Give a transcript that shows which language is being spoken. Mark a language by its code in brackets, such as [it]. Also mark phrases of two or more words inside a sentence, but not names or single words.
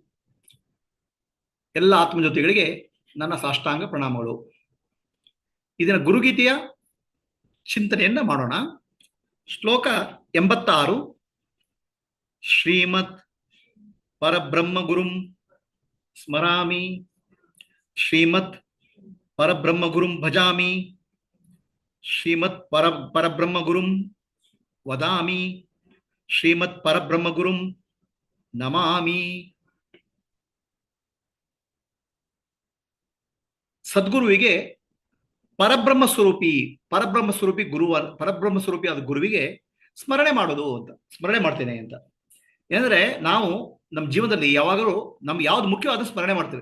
[kn] ಎಲ್ಲ ಆತ್ಮಜ್ಯೋತಿಗಳಿಗೆ ನನ್ನ ಸಾಷ್ಟಾಂಗ ಪ್ರಣಾಮಗಳು. ಇದರ ಗುರುಗೀತೆಯ ಚಿಂತನೆಯನ್ನ ಮಾಡೋಣ. [sa] ಶ್ಲೋಕ 86. ಶ್ರೀಮತ್ ಪರಬ್ರಹ್ಮ ಗುರುಂ ಸ್ಮರಾಮಿ, ಶ್ರೀಮತ್ ಪರಬ್ರಹ್ಮ ಗುರುಂ ಭಜಾಮಿ, ಶ್ರೀಮತ್ ಪರಬ್ರಹ್ಮ ಗುರುಂ ವದಾಮಿ, ಶ್ರೀಮತ್ ಪರಬ್ರಹ್ಮ ಗುರುಂ ನಮಾಮಿ. [kn] ಸದ್ಗುರುವಿಗೆ ಪರಬ್ರಹ್ಮ ಸ್ವರೂಪಿ ಗುರು, ಪರಬ್ರಹ್ಮ ಸ್ವರೂಪಿ ಆದ ಗುರುವಿಗೆ ಸ್ಮರಣೆ ಮಾಡೋದು ಅಂತ, ಸ್ಮರಣೆ ಮಾಡ್ತೇನೆ ಅಂತ. ಏನಂದ್ರೆ ನಾವು ನಮ್ಮ ಜೀವನದಲ್ಲಿ ಯಾವಾಗಲೂ ನಮ್ಗೆ ಯಾವ್ದು ಮುಖ್ಯವಾದ ಸ್ಮರಣೆ ಮಾಡ್ತೇವೆ.